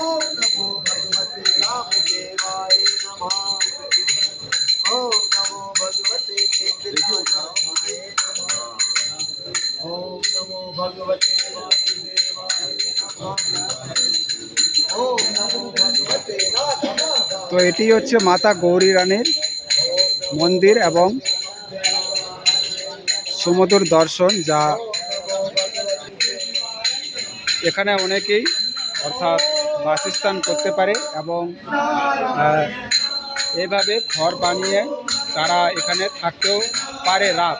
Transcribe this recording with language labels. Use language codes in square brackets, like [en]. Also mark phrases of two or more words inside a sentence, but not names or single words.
[sa] ओम नमो भगवते रामदेवाय नमः। ओम नमो भगवते वेंकटनाथाय नमः। ओम नमो भगवते वासुदेवाय नमः। ओम नमो भगवते नाथ। [bn] তো এটি হচ্ছে মাতা গৌরী রানীর মন্দির এবং সমুদ্র দর্শন, যা এখানে অনেকেই অর্থাৎ বাসস্থান করতে পারে এবং এইভাবে ঘর বানিয়ে তারা এখানে থাকতেও পারে রাত।